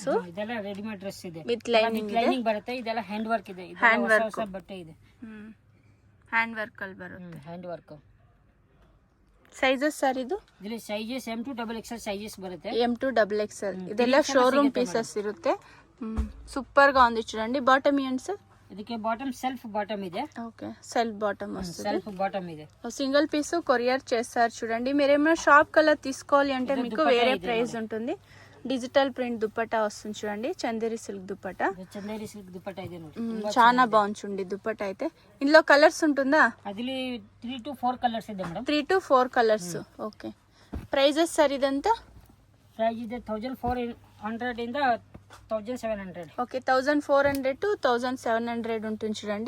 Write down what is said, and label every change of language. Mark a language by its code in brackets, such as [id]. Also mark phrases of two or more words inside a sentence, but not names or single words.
[kn] ಇದೆಲ್ಲ [en] readymade dress [kn] ಇದೆ [en] with lining [kn] ಬರುತ್ತೆ. ಇದೆಲ್ಲ [en] hand work [kn] ಇದೆ. [en] hand work [kn] ಹೊಸ ಬಟ್ಟೆ ಇದೆ. [en] hand work [kn] ಅಲ್ಲಿ ಬರುತ್ತೆ. [en] hand work. sizes sir ಇದು? [kn] ಇದರಲ್ಲಿ [en] sizes M2 XXL sizes [kn] ಬರುತ್ತೆ. M2 XXL ಇದೆಲ್ಲ [en] showroom pieces [kn] ಇರುತ್ತೆ. [te] సూపర్ గా ఉంది చూడండి. బాటమ్ ఏంటి సార్? [en] ಇದಕ್ಕೆ bottom self bottom ಇದೆ. [te] ఓకే, [en] self bottom [te] వస్తుంది. [en] self bottom ಇದೆ. single piece courier [te] చేస్తారు చూడండి. మీరేమైనా [en] shop colour [te] తీసుకోవాలి అంటే మీకు వేరే ప్రైస్ ఉంటుంది. [en] digital print [te] దుపట్టా వస్తుంది చూడండి. చందేరి సిల్క్ దుపట్టా. [kn] చందేరి సిల్క్ దుపట్టా ಇದೆ ನೋಡಿ. [te] చాలా బాగుంది చూడండి దుపట్టా అయితే. ఇందులో కలర్స్ ఉంటుందా? అదిలి [en] 3 to 4 colours [te] ಇದೆ మేడం. [en] 3 to 4 colours. [te] ఓకే, [en] prices sir [te] ఇదంతా? [kn] ప్రైస్ ಇದೆ 1400 ఇంద 1700. [te] ఓకే, 1400 to 1700 ఉంటుంది చూడండి.